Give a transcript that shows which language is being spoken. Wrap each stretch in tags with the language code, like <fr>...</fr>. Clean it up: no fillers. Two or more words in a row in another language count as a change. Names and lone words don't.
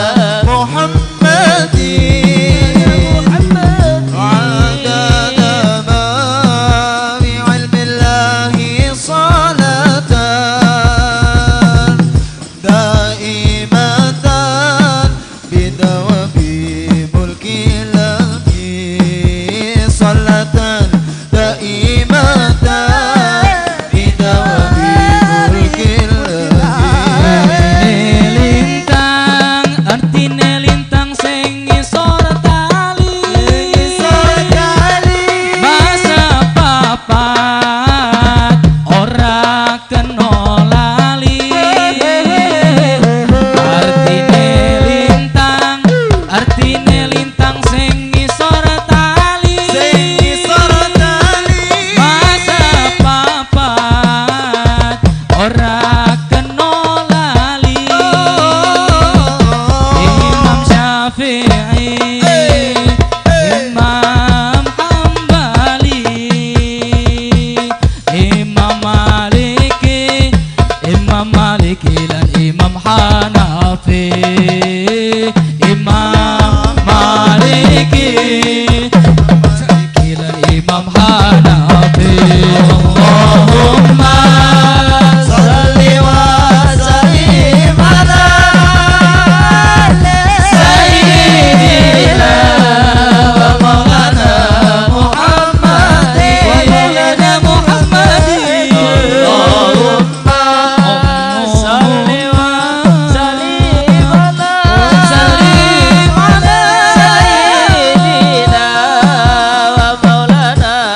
<ar>Muhammadin عدد ما بعلم الله صلاة دائمة بدوام ملك الله صلاة دائمة بدوام ملك الله</ar> <jv>lintang artine lintang sing ngisor tali masa papat ora kena lali artine lintang sing ngisor tali masa papat ora kena lali</jv> <id>Imam Syafi'i Imam Hambali Imam Maliki dan Imam Hanafi Imam Maliki dan Imam Hanafi Allahumma</id> <ar>صل وسلم على سيدنا ومولانا محمد اللهم صل وسلم على سيدنا ومولانا</ar>